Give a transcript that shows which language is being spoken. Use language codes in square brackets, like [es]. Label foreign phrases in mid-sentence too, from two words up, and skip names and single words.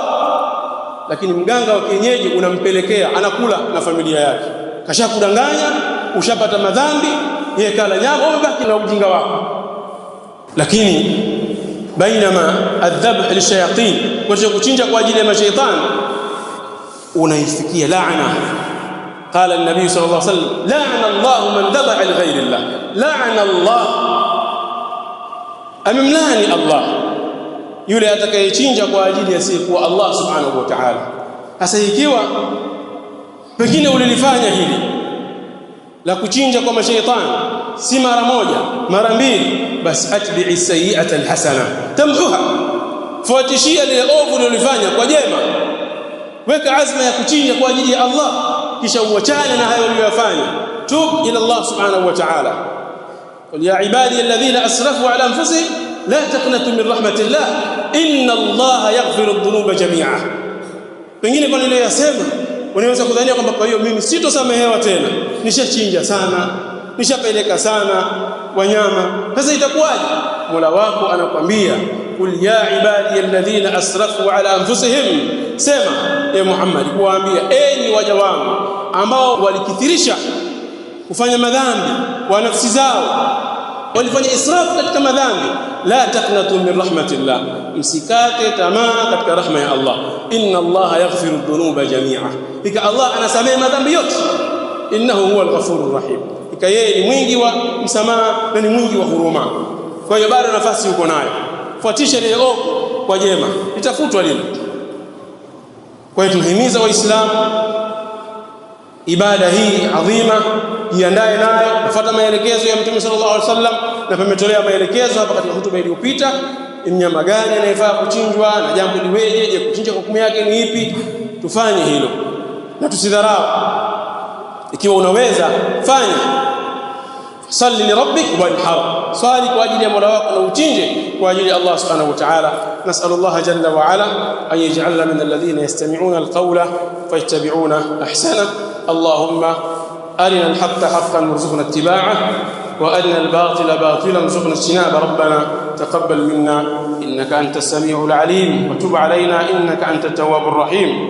[sw] Lakini mganga wa kienyeji unampelekea, anakula na familia yake, kashakudanganya, ushapata madhambi, yeye kala nyama, umebaki na ujinga wako. Lakini [ar] إنما الذبح للشياطين, [sw] kwa kuchinja kwa ajili ya mashaitani, unaifikia laana. [ar] قال النبي صلى الله عليه وسلم لعن الله من ذبح لغير الله. لعن الله, [sw] amemlaani Allah yule atakayechinja kwa ajili ya siku [ar] الله سبحانه وتعالى. [sw] Sasa ikiwa pengine ulilifanya hili la kuchinja kwa mashaitani si mara moja, mara mbili, basi [ar] أتبع السيئة الحسنة تمحها, [sw] fuatishia lile ovu ulilofanya kwa jema. Weka azma ya kuchinja kwa ajili ya Allah, kisha uachane na hayo uliyofanya. [ar] تب إلى الله سبحانه وتعالى. قل يا عبادي الذين أسرفوا على أنفسهم لا تقنطوا من رحمة الله إن الله يغفر الذنوب جميعا. [sw] Pengine kwa nini yasema unaweza kudhania kwamba kwa hiyo mimi sitosamehewa tena, nishachinja sana, nishapeleka sana wanyama, sasa itakuwaje? Mola wako anakuambia [ar] قل يا عبادي الذين أسرفوا على أنفسهم, [sw] sema e Muhammad kuwaambia enyi waja wangu ambao walikithirisha kufanya madhambi wa nafsi zao, walifanya israfu katika madhambi, [ar] لا تقنطوا من رحمة الله, [sw] msikate tamaa katika rahma ya Allah. [ar] إن الله يغفر الذنوب جميعا, [sw] hika Allah anasamehe madhambi yote. [ar] إنه هو الغفور الرحيم, [sw] hika yeye ni mwingi wa msamaha na ni mwingi wa huruma. Kwa hiyo bado nafasi uko nayo, fuatisha lile ovu kwa jema, litafutwa lile. Kwa hiyo tunahimiza Waislamu ibada hii adhima, jiandae nayo, kufuata maelekezo ya Mtume [ar] صلى الله عليه وسلم, [sw] na pametolewa maelekezo hapa katika hutuba iliyopita, mnyama gani anayefaa kuchinjwa na jambo liweje, je kuchinja kwa hukumu yake ni ipi. Tufanye hilo na tusidharau. Ikiwa unaweza fanya, [ar] صل لربك وانحر, [sw] swali kwa ajili ya Mola wako na uchinje kwa ajili ya [ar] الله سبحانه وتعالى. نسأل الله جل وعلا أن يجعلنا من الذين يستمعون القول فيتبعون أحسنه. اللهم أرنا الحق حقا وارزقنا اتباعه، وأرنا الباطل باطلا وارزقنا اجتنابه. ربنا تقبل منا إنك أنت السميع العليم، وتب علينا إنك أنت التواب الرحيم.